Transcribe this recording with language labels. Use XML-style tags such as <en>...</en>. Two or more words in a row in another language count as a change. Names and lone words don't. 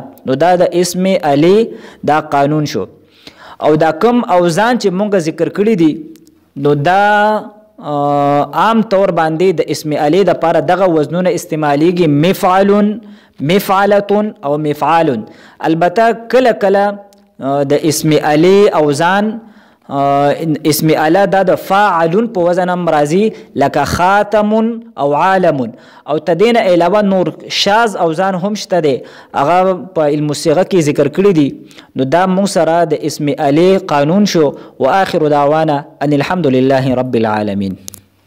<ps>نو دا د اسم علی دا قانون شو. او دا کم اوزان چې مونږ ذکر کړی دي نو دا عام طور باندې د اسم علی د پاره دغه وزنونه استعمالیږي مفعلون، مفعلتون او مفعالون. البته کله کله د اسم علی اوزان اسم اله دا د فاعلون په وزن هم راځي لکه خاتم او عالم او تدین علاوه نور شاذ اوزان هم شته دي هغه په علم الصيغه کې ذکر کړی دي نو دا موږ سره د اسم اله قانون شو</ps> <ar>واخر دعوانا ان الحمد لله رب العالمين.</ar>